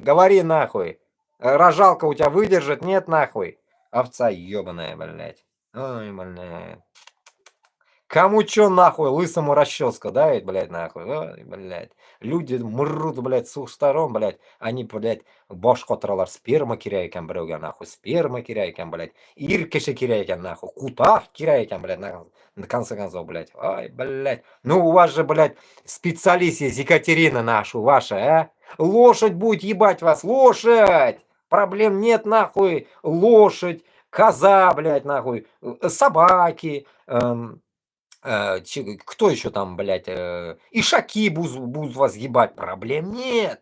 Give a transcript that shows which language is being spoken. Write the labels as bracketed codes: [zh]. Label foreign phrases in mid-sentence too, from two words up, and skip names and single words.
[ru] Говори нахуй. Рожалка у тебя выдержит? Нет нахуй. Овца ебаная, блядь. Ой, блядь. Кому чё нахуй, лысому расческа, да, ведь, блядь, нахуй, ой, блядь. Люди мрут, блядь, с двух сторон, блядь. Они, блядь, [uz] bosh qotirlar, sperma kerak ekan birovga, nахуй, sperma kerak ekan, блядь. Ир kishi kerak ekan, нахуй, кутах kerak ekan, [ru] блядь, на конце концов, блядь. Ой, блядь. Ну, у вас же, блядь, специалист есть, Екатерина наша, ваша, а? Лошадь будет ебать вас, лошадь! Проблем нет, нахуй, лошадь, коза, блядь, нахуй, собаки, кто еще там, блядь, ишаки будут вас ебать, проблем нет.